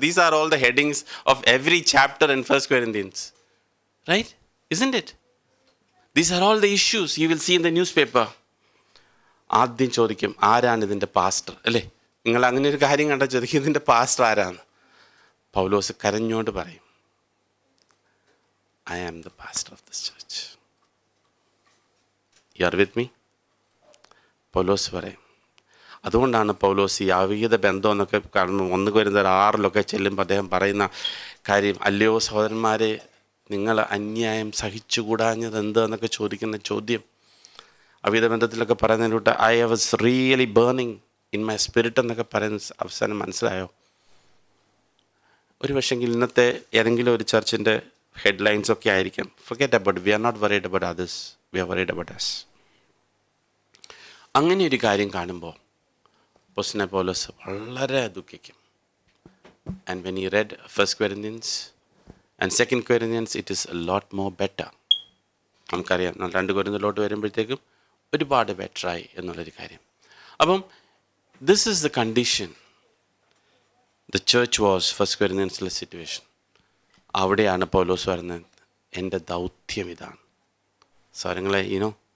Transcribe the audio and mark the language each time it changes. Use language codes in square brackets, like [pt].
[en] These are all the headings of every chapter in first Corinthians, right? Isn't it? These are all the issues you will see in the newspaper. [ml] ആദ്യം ചോദിക്കും, ആരാണ് ഇതിൻ്റെ pastor? അല്ലേ? നിങ്ങൾ അങ്ങനെ ഒരു കാര്യം കണ്ടാൽ ചോദിക്കും, ഇതിൻ്റെ പാസ്റ്റർ ആരാണ്? പൗലോസ് കരഞ്ഞോണ്ട് പറയും, [en] I am the pastor of this church. You are with me? [ml] പൗലോസ് പറയും. അതുകൊണ്ടാണ് പൗലോസ് ഈ അവിഹിത ബന്ധം എന്നൊക്കെ കാണുമ്പോൾ 1 കൊരിന്ത്യർ 6 ചെല്ലുമ്പോൾ അദ്ദേഹം പറയുന്ന കാര്യം, അല്ലയോ സഹോദരന്മാരെ, നിങ്ങൾ അന്യായം സഹിച്ചുകൂടാഞ്ഞത് എന്ത് എന്നൊക്കെ ചോദിക്കുന്ന ചോദ്യം. അവിഹിത ബന്ധത്തിലൊക്കെ പറയുന്നതിലൂടെ [en] I was really burning in my spirit [ml] എന്നൊക്കെ പറയുന്ന അവസാനം മനസ്സിലായോ? ഒരു പക്ഷെങ്കിൽ ഇന്നത്തെ ഏതെങ്കിലും ഒരു ചർച്ചിൻ്റെ ഹെഡ്ലൈൻസ് ഒക്കെ ആയിരിക്കും, [en] forget about it, we are not worried about others, we are worried about us. [ml] അങ്ങനെ ഒരു കാര്യം കാണുമ്പോൾ അപ്പോസ്തലനായ പൗലോസ് വളരെ ദുഃഖിക്കും. [en] And when he read 1 Corinthians and 2 Corinthians, it is a lot more better. [ml] നമുക്കറിയാം 2 കൊരിന്ത്യരിലോട്ട് വരുമ്പോഴത്തേക്കും ഒരുപാട് ബെറ്ററായി എന്നുള്ളൊരു കാര്യം. [en] അപ്പം this is the condition the church was, 1 Corinthians situation. [ml] അവിടെയാണ് പൗലോസ് പറയുന്നത്, എൻ്റെ ദൗത്യം ഇതാണ്. സ്വരങ്ങളെ ഈനോ.